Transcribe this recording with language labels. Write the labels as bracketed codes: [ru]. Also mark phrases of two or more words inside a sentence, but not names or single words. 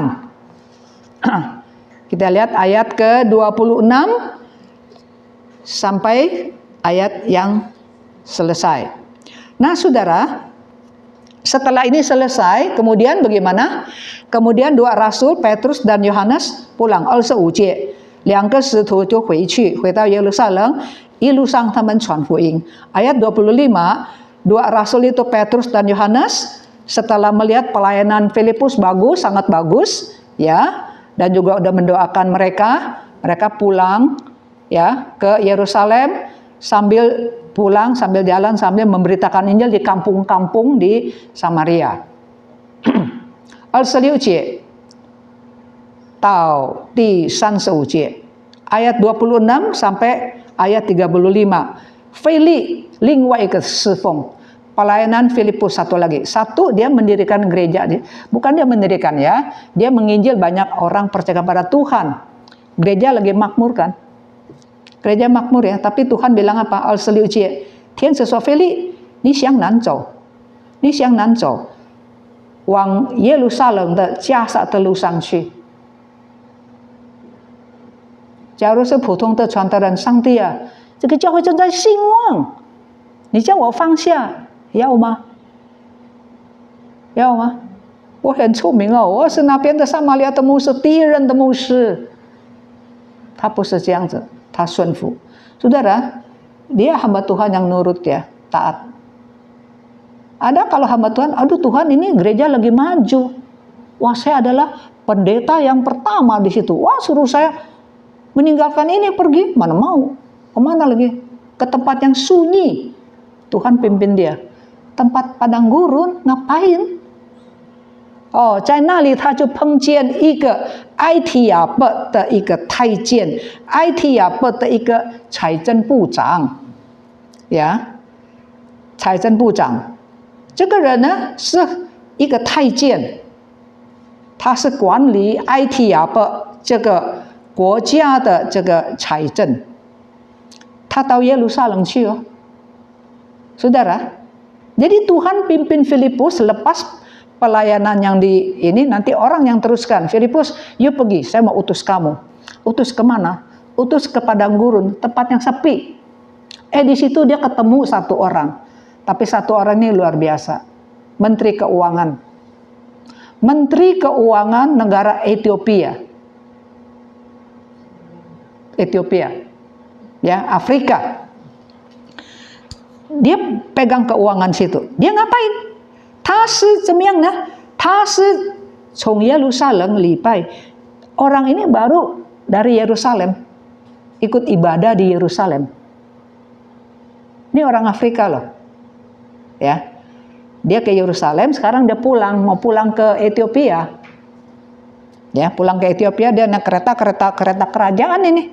[id] Kita lihat ayat ke-26 sampai ayat yang selesai. Nah, Saudara, setelah ini selesai, kemudian bagaimana? Kemudian dua rasul Petrus dan Yohanes pulang. [zh] 25 节，两个使徒就回到耶路撒冷，一路上他们传福音。Ayat 25. [id] Dua rasul itu Petrus dan Yohanes setelah melihat pelayanan Filipus bagus, sangat bagus, ya, dan juga udah mendoakan mereka pulang, ya, ke Yerusalem sambil jalan sambil memberitakan Injil di kampung-kampung di Samaria. [zh] 26 节到第35节, [id] ayat 26 sampai ayat 35. [zh] 腓力另外一个侍奉, [id] pelayanan Filipus satu lagi. Satu, dia mendirikan gereja. Bukan dia mendirikan ya, dia menginjil banyak orang percaya kepada Tuhan. Gereja lagi makmur kan? Gereja makmur ya, tapi Tuhan bilang apa? [zh] 26 节，天使说腓力，你向南走，你向南走，往耶路撒冷的加撒的路上去。假如是普通的传道人，上帝啊，这个教会正在兴旺，你叫我放下，要吗？要吗？我很出名哦，我是那边的撒玛利亚的牧师，第一任的牧师。他不是这样子，他顺服。 [id] Saudara, dia hamba Tuhan yang nurut ya, taat. Ada kalau hamba Tuhan, aduh Tuhan ini gereja lagi maju. Wah saya adalah pendeta yang pertama di situ. Wah suruh saya meninggalkan ini pergi, mana mau? Kemana lagi? Ke tempat yang sunyi. Tuhan pimpin dia. Tempat padang gurun, ngapain? [zh] Oh, 在那里他就碰见一个埃提亚伯的一个太监，埃提亚伯的一个财政部长，呀，财政部长，这个人呢是一个太监，他是管理埃提亚伯这个国家的这个财政，他到耶路撒冷去哦， [id] Saudara. Jadi Tuhan pimpin Filipus lepas pelayanan yang di ini, nanti orang yang teruskan. Filipus, yuk pergi, saya mau utus kamu. Utus kemana? Utus ke padang gurun, tempat yang sepi. Di situ dia ketemu satu orang. Tapi satu orang ini luar biasa. Menteri Keuangan. Menteri Keuangan negara Ethiopia. Ethiopia. Ya, Afrika. dia pegang keuangan situ. Dia ngapain? [zh] 他是怎么样呢？他是从耶路撒冷礼拜。 [id] Orang ini baru dari Yerusalem, ikut ibadah di Yerusalem. Ini orang Afrika loh, ya. Dia ke Yerusalem, sekarang dia mau pulang ke Ethiopia. Ya, pulang ke Ethiopia dia naik kereta kerajaan ini.